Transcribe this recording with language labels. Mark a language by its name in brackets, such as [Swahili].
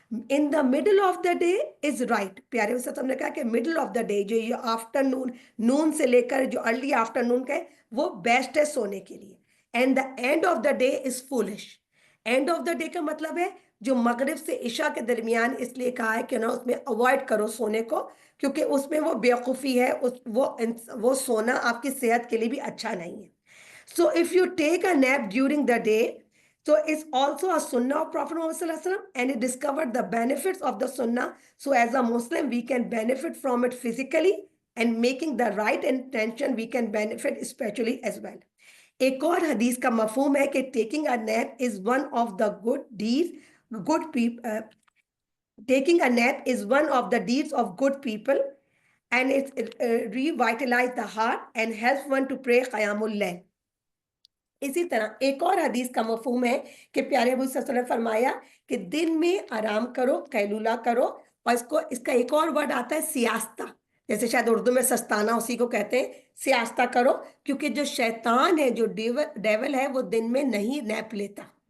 [English] in the middle of the day is right, [Urdu] پیارے وسلم نے کہا کہ مڈل آف دا ڈے جو یہ آفٹر نون، نون سے لے کر جو ارلی آفٹر نون کا ہے وہ بیسٹ ہے سونے کے لیے۔ [English] and the end of the day is foolish, [Urdu] and of the day کا مطلب ہے جو مغرب سے عشاء کے درمیان، اس لیے کہا ہے کہ نا اس میں اوائڈ کرو سونے کو، کیونکہ اس میں وہ بیوقوفی ہے، وہ سونا آپ کی صحت کے لیے بھی اچھا نہیں ہے۔ [English] So if you take a nap during the day, so it's also a sunnah of Prophet Muhammad Sallallahu Alaihi Wasallam, and he discovered the benefits of the sunnah. So as a Muslim, we can benefit from it physically, and making the right intention, we can benefit spiritually as well. [Urdu] ایک اور حدیث کا مفہوم ہے کہ [English] taking a nap is one of the good deeds, good people. Taking a nap is one of the deeds of good people, and it revitalizes the heart and helps one to pray Qiyamul Layl. [Urdu] اسی طرح ایک اور حدیث کا مفہوم ہے کہ پیارے ابو صلی اللہ علیہ وسلم نے فرمایا کہ دن میں آرام کرو، قیلولہ کرو، اور اس کا ایک اور ورڈ آتا ہے سیاستہ، جیسے شاید اردو میں سستانہ اسی کو کہتے ہیں، سیاستہ کرو، کیونکہ جو شیطان ہے، جو ڈیول ہے، وہ دن میں نہیں نیپ لیتا۔